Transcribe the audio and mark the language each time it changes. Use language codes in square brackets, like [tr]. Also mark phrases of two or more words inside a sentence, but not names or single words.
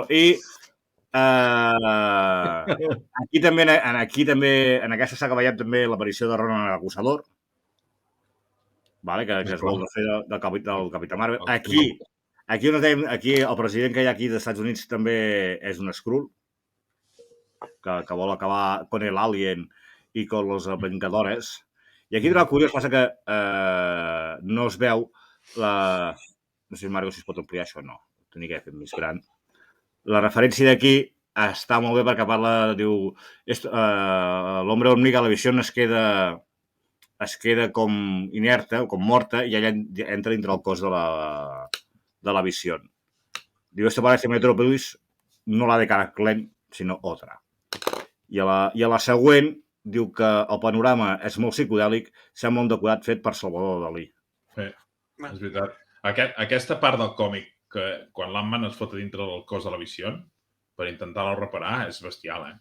[ca] I aquí també, en aquesta saga veiem també l'aparició de Ronan l'Acusador, que es vol fer del Capità Marvel. Aquí el president que hi ha aquí dels Estats Units també és un Skrull, que vol acabar [es] con el Alien [ca] i [es] con los Vengadores. [ca] I aquí, el curiós, passa que no es veu la... No sé, Marco, si es pot ampliar això o no. Ho tenia que fer més gran. La referència d'aquí està molt bé perquè parla, diu... L' [es] hombre hormiga, [ca] la Visió es queda com inerta, com morta, i ella entra dintre el cos de la Visió. Diu, [es] esta parece Metrópolis no la de Caraclen, sinó otra. [ca] I a la següent diu que el panorama és molt psicodèlic, sembla un decorat fet per Salvador Dalí. Sí, és veritat. Aquesta part del còmic, que quan l'Ant-Man es fot a dintre del cos de la Visió, per intentar-lo reparar, és bestial, eh?